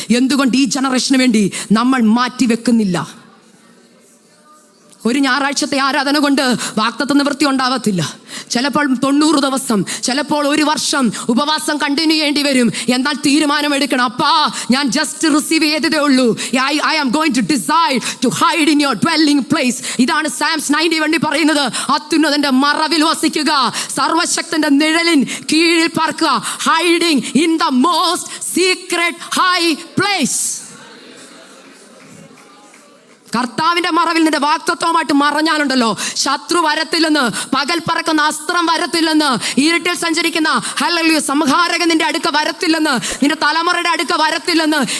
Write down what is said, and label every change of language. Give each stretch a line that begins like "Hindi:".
Malayalam: എന്തുകൊണ്ട് ഈ ജനറേഷന് വേണ്ടി നമ്മൾ മാറ്റി വെക്കുന്നില്ല? ഒരു ഞായറാഴ്ചത്തെ ആരാധന കൊണ്ട് വാക്തത്വ നിവൃത്തി ഉണ്ടാവത്തില്ല. ചിലപ്പോൾ 90 ദിവസം, ചിലപ്പോൾ 1 വർഷം ഉപവാസം കണ്ടിന്യൂ ചെയ്യേണ്ടി വരും. എന്നാൽ തീരുമാനമെടുക്കണം, അപ്പാ ഞാൻ ജസ്റ്റ് റിസീവ് ചെയ്തതേ ഉള്ളൂ.
English: I am going to decide to hide in your dwelling place.
Malayalam: ഇതാണ് Psalms 91 പറയുന്നത്. അത്യുന്നതന്റെ മറവിൽ വസിക്കുക, സർവശക്തന്റെ നിഴലിൻ കീഴിൽ പാർക്കുക.
English: Hiding in the most secret high place.
Malayalam: കർത്താവിന്റെ മറവിൽ നിന്റെ വാക്തത്വമായിട്ട് മറഞ്ഞാലുണ്ടല്ലോ, ശത്രു വരത്തില്ലെന്ന്, പകൽ പറക്കുന്ന അസ്ത്രം വരത്തില്ലെന്ന്, ഇരുട്ടിൽ സഞ്ചരിക്കുന്ന ഹല്ലേലൂയ സംഹാരകൻ നിന്റെ അടുക്ക വരത്തില്ലെന്ന്, നിന്റെ തലമുറയുടെ അടുക്ക വരത്തില്ലെന്ന്.